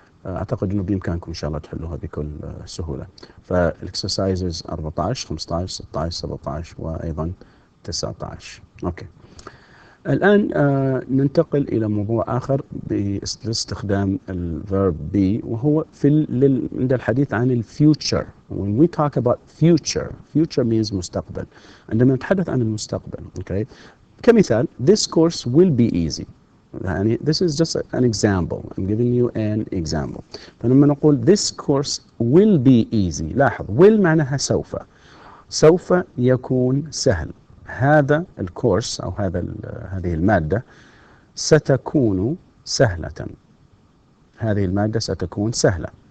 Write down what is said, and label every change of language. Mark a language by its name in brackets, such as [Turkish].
[Arabic] أعتقد أنه بإمكانكم إن شاء الله تحلوها بكل سهولة. فالإكسرسايزز 14 15 16 17 وأيضا 19. Okay. الآن ننتقل إلى موضوع آخر باستخدام الverb be، وهو عند الحديث عن الفيوتشر. [English] When we talk about future means مستقبل. [Arabic] عندما نتحدث عن المستقبل، okay. [English] كمثال this course will be easy. يعني this is just an example. I'm giving you an example. [Arabic] فلما نقول [English] this course will be easy، [Arabic] لاحظ will معناها سوف يكون سهل. هذا الكورس أو هذه المادة ستكون سهلة. هذه المادة ستكون سهلة.